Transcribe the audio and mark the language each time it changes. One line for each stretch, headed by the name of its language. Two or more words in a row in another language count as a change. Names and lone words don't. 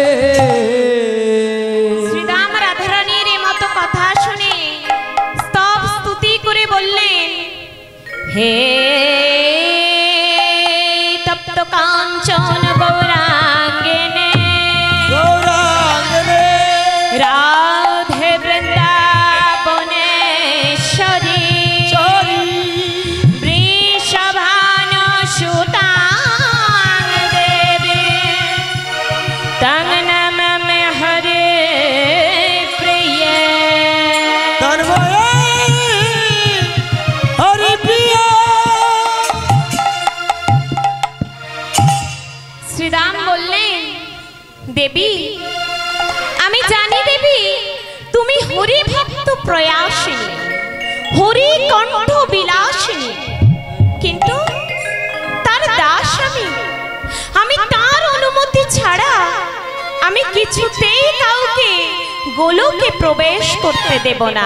Bangla: শ্রীরাম রাধারানীর এই মতো কথা শুনে স্তব স্তুতি করে বললেন,
Sanskrit: হে তপ্ত কাঞ্চন গৌরাঙ্গিনী গৌরাঙ্গনে রাধে বৃন্দাবনেশ্বরী চরি वृषभानुसुतां देवी तं नमामि हरे प्रिये। তন্ময়ে হরি প্রিয়া।
Bangla: শ্রীরাম বললেন, দেবী আমি জানি দেবী তুমি হরি ভক্ত প্রয়াসিনী, হরি কণ্ঠ বিলাসিনী, কিন্তু তার দাস আমি তার অনুমতি ছাড়া আমি কিছুতেই কাউকে গোলকে প্রবেশ করতে দেব না।